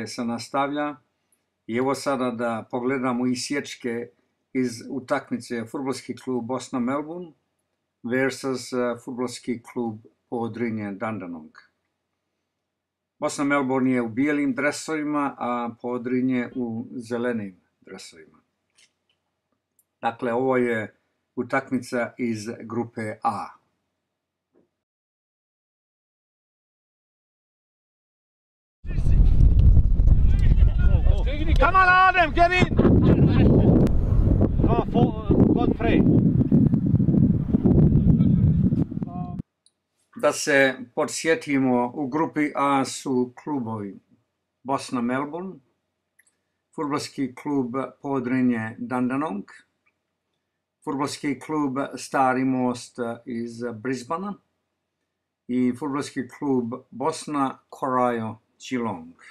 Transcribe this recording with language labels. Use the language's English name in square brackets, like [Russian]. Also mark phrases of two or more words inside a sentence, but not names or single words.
[Bosnian] se nastavlja i evo sada da pogledamo isječke iz utakmice Fudbalski klub Bosna Melbourne versus Fudbalski klub Podrinje Dandenong. Bosna Melbourne je u bijelim dresovima, a Podrinje u zelenim dresovima. Dakle, ovo je utakmica iz grupe A. [English] Come on, Adam, get in! Godfrey. [Bosnian] Da se podsjetimo, u grupi A su klubovi Bosna Melbourne, Fudbalski klub Podrinje Dandenong, Fudbalski klub Stari Most iz Brisbanea i Fudbalski klub Bosna Corail Geelong.